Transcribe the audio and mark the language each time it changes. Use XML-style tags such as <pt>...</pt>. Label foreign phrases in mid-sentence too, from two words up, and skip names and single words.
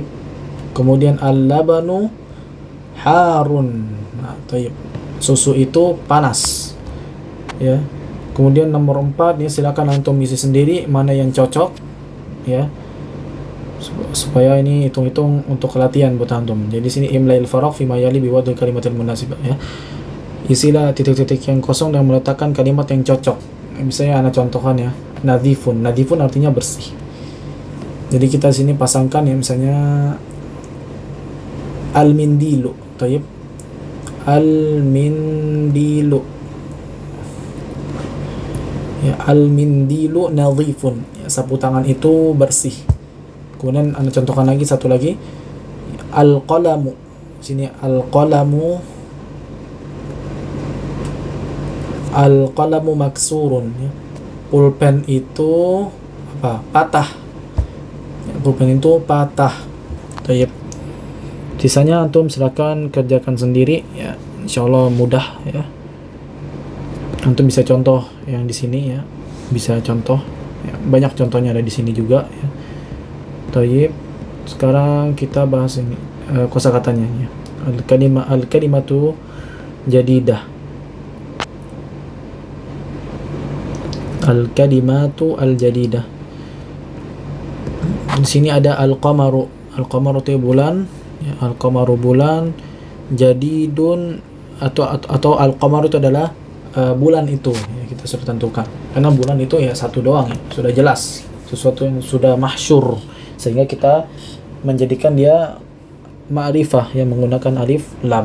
<ar>Kemudian اللبن حار.</ar> <id>Nah, tayyib. Susu itu panas. Ya. Kemudian nomor 4 ya, silakan antum isi sendiri mana yang cocok ya. Supaya ini hitung-hitung untuk latihan buat antum. Jadi sini</id> <ar>إملاء الفراغ فيما يلي بوضع الكلمة المناسبة ya.</ar> <id>Isilah titik-titik yang kosong dan meletakkan kalimat yang cocok. Misalnya ana contohkan ya, nadhifun. Nadhifun artinya bersih. Jadi kita sini pasangkan ya, misalnya al-mindilu. Tayyib.</id> <ar>المنديل. يا، المنديل نظيف.</ar> <id>Ya, sapu tangan itu bersih. Kemudian anda contohkan lagi satu lagi, al-qalamu. Sini</id> <ar>القلم مكسور</ar> <id>ya. Pulpen itu apa? Patah. Ya, pulpen itu patah. Tayyib. Sisanya antum silakan kerjakan sendiri ya. Insyaallah mudah ya. Antum bisa contoh yang di sini ya. Bisa contoh ya. Banyak contohnya ada di sini juga ya. Tayyib. Sekarang kita bahas ini kosakatanya ya.</id> <ar>الكلمة جديدة. الكلمة الجديدة.</ar> <id>Di sini ada al-qamaru. Al-qamaru itu bulan, ya, al-qamaru bulan, jadidun atau al-qamaru itu adalah bulan itu, ya, kita sudah tentukan. Karena bulan itu ya satu doang, ya, sudah jelas, sesuatu yang sudah mahsyur, sehingga kita menjadikan dia ma'rifah yang menggunakan</id> <ar>ألف لام.</ar>